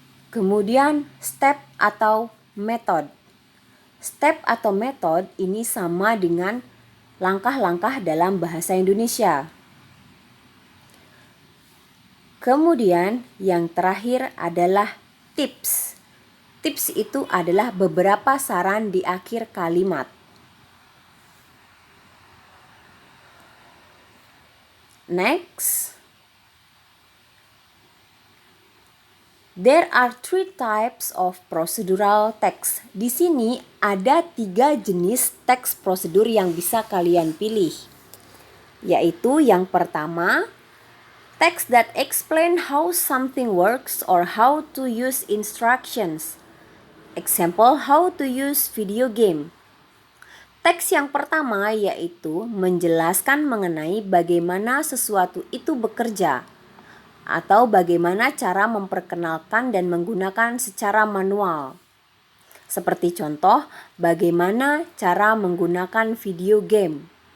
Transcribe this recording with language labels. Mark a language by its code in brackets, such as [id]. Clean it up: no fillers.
[id] Kemudian, step atau method. Step atau method ini sama dengan langkah-langkah dalam bahasa Indonesia. Kemudian yang terakhir adalah tips. Tips itu adalah beberapa saran di akhir kalimat. [en] Next, there are 3 types of procedural text. [id] Di sini ada 3 jenis teks prosedur yang bisa kalian pilih. Yaitu yang pertama, [en] text that explain how something works or how to use instructions. Example, how to use video game. [id] Teks yang pertama yaitu menjelaskan mengenai bagaimana sesuatu itu bekerja atau bagaimana cara memperkenalkan dan menggunakan secara manual. Seperti contoh, bagaimana cara menggunakan video game.